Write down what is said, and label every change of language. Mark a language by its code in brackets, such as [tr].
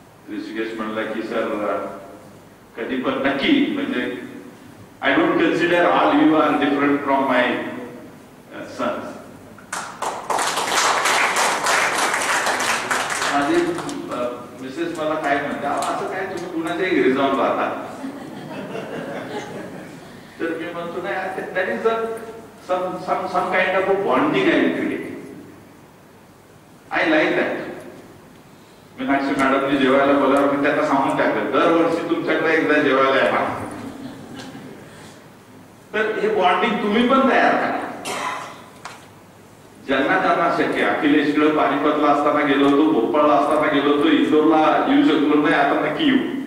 [mr] ऋषिकेश म्हणला की सर कधी पण नक्की, म्हणजे [en] I don't consider all you are different from my sons. [mr] माझी मिसेस मला काय म्हणते, असं काय तुम्ही कुणाच्याही घरी जाऊन राहता. तर मी म्हणतो नाही, [en] That is some kind of a bonding I will create. I like that. [mr] Meenakshi मॅडमनी जेवायला बोलावलं, मी त्यांना सांगून टाकलं दरवर्षी तुमच्याकडे एकदा जेवायला येणार. तर हे बॉन्डिंग तुम्ही पण तयार करा. ज्यांना ज्यांना शक्य, अखिलेशकडे पानिपतला असताना गेलो होतो, भोपाळला असताना गेलो होतो, इंदोरला येऊ शकलो नाही, आता नक्की येऊ.